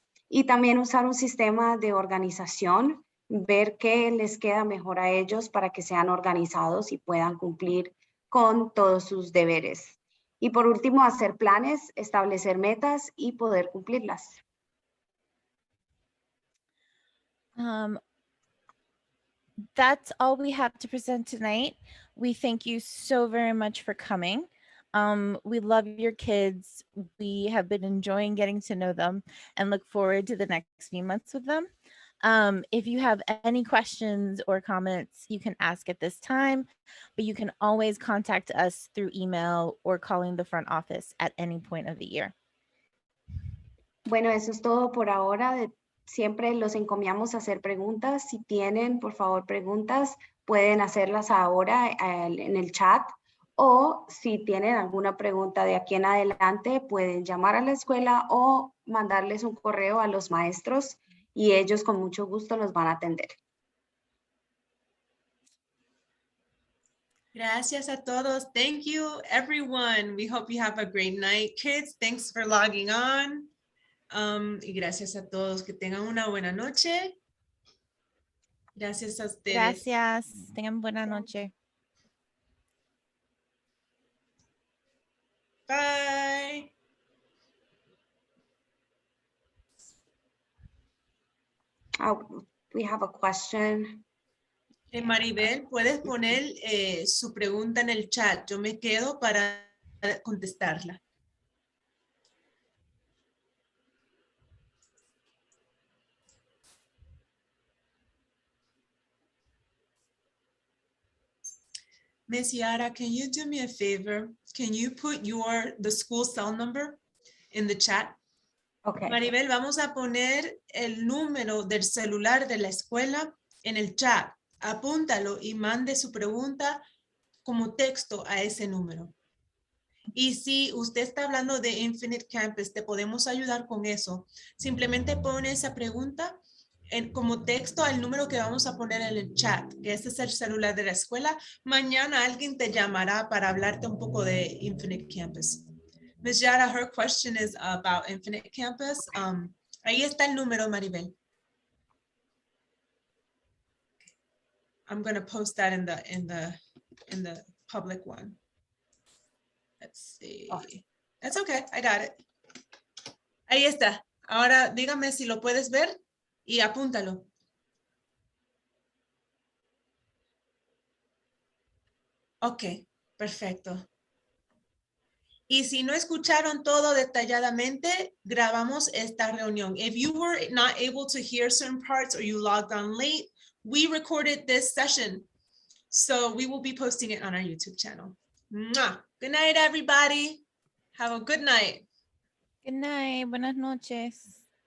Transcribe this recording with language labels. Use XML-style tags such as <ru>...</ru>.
<es>Y también usar un sistema de organización, ver qué les queda mejor a ellos para que sean organizados y puedan cumplir con todos sus deberes. Y por último, hacer planes, establecer metas y poder cumplirlas.</es> <en>That's all we have to present tonight. We thank you so very much for coming. We love your kids. We have been enjoying getting to know them and look forward to the next few months with them. If you have any questions or comments, you can ask at this time, but you can always contact us through email or calling the front office at any point of the year.</en> <es>Bueno, eso es todo por ahora. Siempre los encomiamos a hacer preguntas. Si tienen, por favor, preguntas, pueden hacerlas ahora en el chat. O si tienen alguna pregunta de aquí en adelante, pueden llamar a la escuela o mandarles un correo a los maestros y ellos con mucho gusto los van a atender. Gracias a todos.</es> <en>Thank you, everyone. We hope you have a great night. Kids, thanks for logging on.</en> <es>Y gracias a todos. Que tengan una buena noche. Gracias a ustedes. Gracias. Tengan buena noche.</es> <en>Bye. We have a question.</en> <es>Maribel, puedes poner su pregunta en el chat. Yo me quedo para contestarla.</es> <en>Miss Yara, can you do me a favor? Can you put the school cell number in the chat? Okay.</en> <es>Maribel, vamos a poner el número del celular de la escuela en el chat. Apúntalo y mande su pregunta como texto a ese número. Y si usted está hablando de Infinite Campus, te podemos ayudar con eso. Simplemente pone esa pregunta como texto al número que vamos a poner en el chat, que ese es el celular de la escuela. Mañana alguien te llamará para hablarte un poco de Infinite Campus.</es> <en>Ms. Yara, her question is about Infinite Campus.</en> <es>Ahí está el número, Maribel.</es> <en>I'm going to post that in the public one. Let's see. That's okay, I got it.</en> <es>Ahí está. Ahora dígame si lo puedes ver y apúntalo. Ok, perfecto. Y si no escucharon todo detalladamente, grabamos esta reunión.</es> <en>If you were not able to hear certain parts or you logged on late, we recorded this session. So we will be posting it on our YouTube channel. Mwah. Good night, everybody. Have a good night. Good night.</en> <es>Buenas noches.</es>